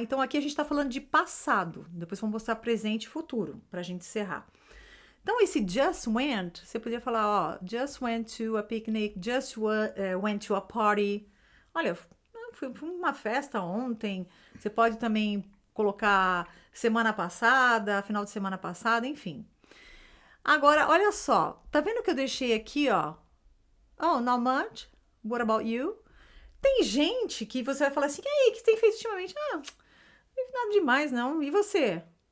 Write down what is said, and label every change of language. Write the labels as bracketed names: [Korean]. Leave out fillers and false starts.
[Portuguese] Então, aqui a gente tá falando de passado. Depois vamos mostrar presente e futuro, pra gente encerrar. Então, esse [English] just went, [Portuguese] você podia falar, ó, [English] just went to a picnic, just went to a party. [Portuguese] Olha, fui uma festa ontem. Você pode também colocar semana passada, final de semana passada, enfim. Agora, olha só, tá vendo que eu deixei aqui, ó? [English] Oh, not much. What about you? [Portuguese] Tem gente que você vai falar assim, e aí, o que tem feito ultimamente? Ah, não teve nada demais, não. E você?